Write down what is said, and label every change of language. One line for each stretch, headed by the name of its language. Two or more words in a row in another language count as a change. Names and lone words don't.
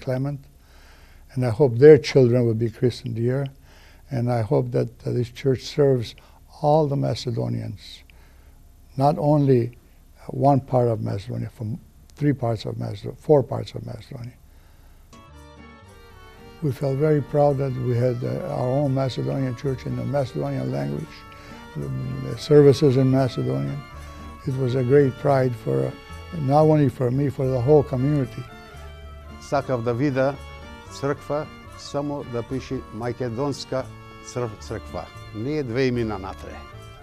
English: Clement, and I hope their children will be christened here, and I hope that this church serves all the Macedonians, not only one part of Macedonia, from 4 parts of Macedonia. We felt very proud that we had our own Macedonian church in the Macedonian language, the services in Macedonian. It was a great pride for, not only for me, for the whole community.
Macedonian: Сакав да вида црква само да пише Македонска црква. Не е две имена натре.